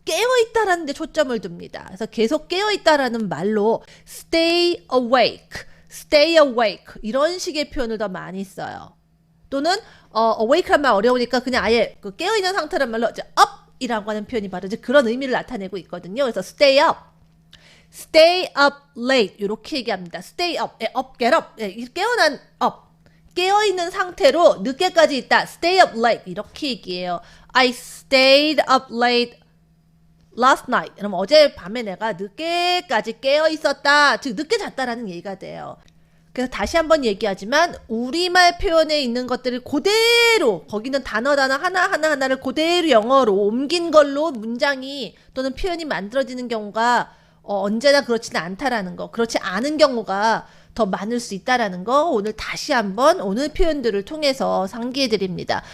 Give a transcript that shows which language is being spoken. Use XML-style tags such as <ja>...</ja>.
<ko>깨어있다라는 데 초점을 둡니다. 그래서 계속 깨어있다라는 말로</ko> <en>stay awake, stay awake,</en> <ko>이런 식의 표현을 더 많이 써요. 또는, awake란 말 어려우니까 그냥 아예 그 깨어있는 상태란 말로 이제 up이라고 하는 표현이 바로 이제 그런 의미를 나타내고 있거든요. 그래서</ko> <en>stay up. Stay up late</en> <ko>이렇게 얘기합니다.</ko> <en>Stay up, get up,</en> <ko>깨어난 up, 깨어있는 상태로 늦게까지 있다.</ko> <en>Stay up late</en> <ko>이렇게 얘기해요.</ko> <en>I stayed up late last night.</en> <ko>그럼 어젯밤에 내가 늦게까지 깨어있었다. 즉 늦게 잤다라는 얘기가 돼요. 그래서 다시 한번 얘기하지만 우리말 표현에 있는 것들을 그대로 거기는 단어 하나를 그대로 영어로 옮긴 걸로 문장이 또는 표현이 만들어지는 경우가 언제나 그렇지는 않다라는 거, 그렇지 않은 경우가 더 많을 수 있다라는 거 오늘 다시 한번 오늘 표현들을 통해서 상기해 드립니다.</ko>